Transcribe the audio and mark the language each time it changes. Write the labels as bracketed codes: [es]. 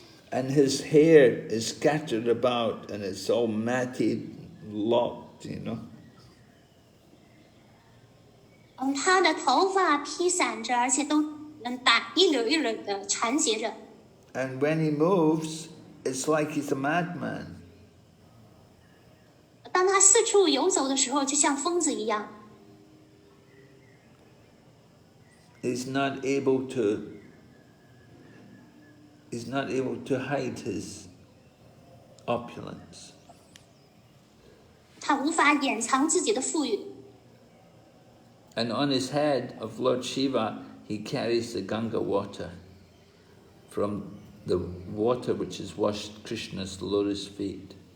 [en] And his hair is scattered about and it's all matted, locked, you know. [zh] 他的头发披散着，而且都一绺一绺的缠结着。 [en] And when he moves, it's like he's a madman. [zh] 当他四处游走的时候，就像疯子一样。 [en] He's not able to hide his opulence. [zh] 他无法掩藏自己的富裕。 [en] And on his head of Lord Shiva, he carries the Ganga water from the water which has washed Krishna's lotus feet.